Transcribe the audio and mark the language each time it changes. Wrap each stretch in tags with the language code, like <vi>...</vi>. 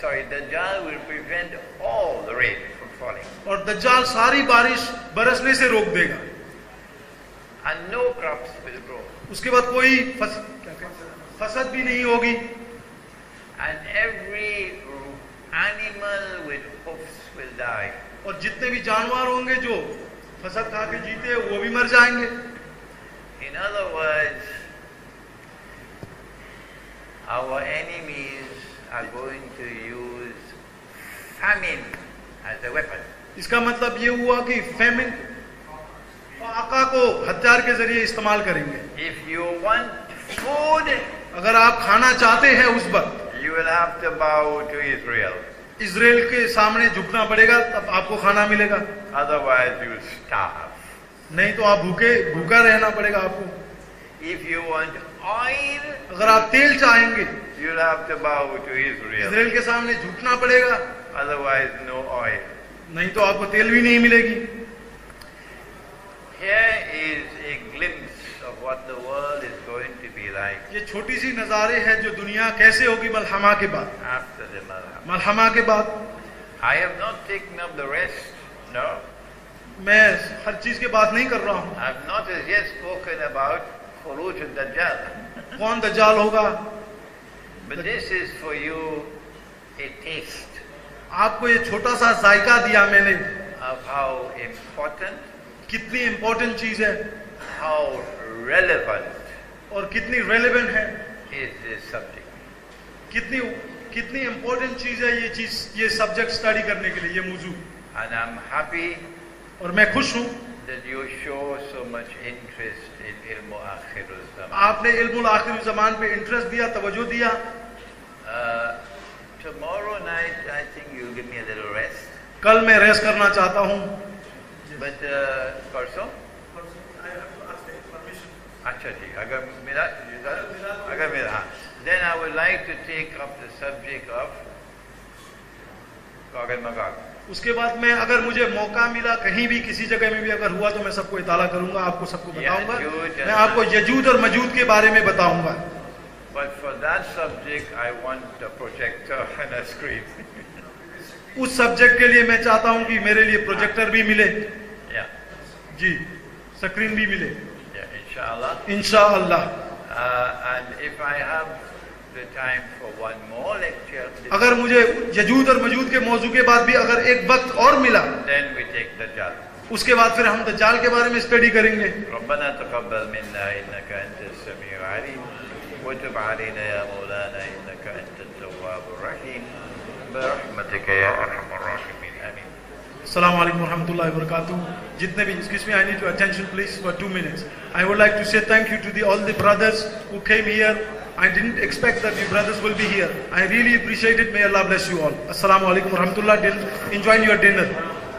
<en>Dajjal will prevent all the rain from falling.</en> <hi>और दज्जाल सारी बारिश बरसने से रोक देगा।</hi> <en>And no crops will grow.</en> <hi>उसके बाद कोई फसल भी नहीं होगी।</hi> <en>And every animal with hoofs will die.</en> <hi>और जितने भी जानवर होंगे जो फसल खा के जीते वो भी मर जाएंगे।</hi> <en>In other words, our enemies are going to use famine as a weapon.</en> <hi>इसका मतलब ये हुआ कि फेमिन फाका को हथियार के जरिए इस्तेमाल करेंगे।</hi> <en>If you want food,</en> <hi>अगर आप खाना चाहते हैं उस वक्त</hi> <en>you will have to bow to Israel.</en> <hi>Israel के सामने झुकना पड़ेगा, तब आपको खाना मिलेगा।</hi> <en>Otherwise you will starve.</en> <hi>नहीं तो आप भूखा रहना पड़ेगा आपको।</hi> <en>If you want oil,</en> <hi>अगर आप तेल चाहेंगे</hi> <en>you will have to bow to Israel.</en> <hi>Israel के सामने झुकना पड़ेगा,</hi> <en>Otherwise no oil.</en> <hi>नहीं तो आपको तेल भी नहीं मिलेगी।</hi> <en>Here is a glimpse of what the world is going to be like</en> <hi>ये छोटी सी नजारे है जो दुनिया कैसे होगी मलहमा के बाद।</hi> <en>after the Malham.</en> <hi>मलहमा के बाद</hi> <en>I have not taken up the rest. No.</en> <hi>मैं हर चीज की बात नहीं कर रहा हूँ।</hi> <en>I have not as yet spoken about Khuruj al-Dajjal.</en> <hi>कौन दज्जाल होगा,</hi> <en>But this is for you a taste</en> <hi>आपको ये छोटा सा जायका दिया मैंने,</hi> <en>of how important,</en> <hi>कितनी इंपॉर्टेंट चीज है</hi> <en>how relevant</en> <hi>और कितनी रेलेवेंट है,</hi> <en>is this subject.</en> <hi>कितनी इंपॉर्टेंट चीज है ये सब्जेक्ट स्टडी करने के लिए, ये मौजू।</hi> <en>And I'm happy</en> <hi>और मैं खुश हूँ</hi> <en>that you show so much interest in Ilmu Akhirul Zaman.</en> <hi>आपने इल्मुल आखिर ज़मान पे इंटरेस्ट दिया, तवज्जो दिया।</hi> <en>Tomorrow night, I think you'll give me a little rest.</en> <hi>कल मैं रेस्ट करना चाहता हूँ।</hi> <en>But</en> <hi>परसों? अच्छा जी, अगर मेरा हाँ,</hi> <en>then I would like to take up the subject of Gog and Magog.</en> <hi>उसके बाद मैं अगर मुझे मौका मिला कहीं भी किसी जगह में भी अगर हुआ तो मैं सबको इताला करूंगा, आपको सबको बताऊंगा। मैं आपको यजूद और मजूद के बारे में बताऊंगा।</hi> <en>But for that subject, I want a projector and a screen.</en> <hi>उस सब्जेक्ट के लिए मैं चाहता हूं कि मेरे लिए प्रोजेक्टर भी मिले,</hi> <en>Yeah,</en> <hi>जी, स्क्रीन भी मिले,</hi> <en>yeah, inshallah.</en> <hi>इंशाअल्लाह।</hi> <en>And if I have the time for one more lecture,</en> <hi>अगर मुझे यजूद और मजूद के मौजू के बाद भी अगर एक वक्त और मिला,</hi> <en>then we take Dajjal.</en> <hi>उसके बाद फिर हम दज्जाल के बारे में स्टडी करेंगे।</hi> <ar>ربنا تقبل منا إنك أنت السميع العليم وتب علينا يا مولانا إنك أنت التواب الرحيم برحمتك يا أرحم الراحمين آمين. Assalamu alaikum warahmatullahi wabarakatuh.</ar> <hi>Jitne bhi,</hi> <en>excuse me, I need your attention please for 2 minutes. I would like to say thank you to all the brothers who came here. I didn't expect that you brothers will be here. I really appreciate it. May Allah bless you all. Assalamu alaikum warahmatullahi. Enjoy your dinner.</en>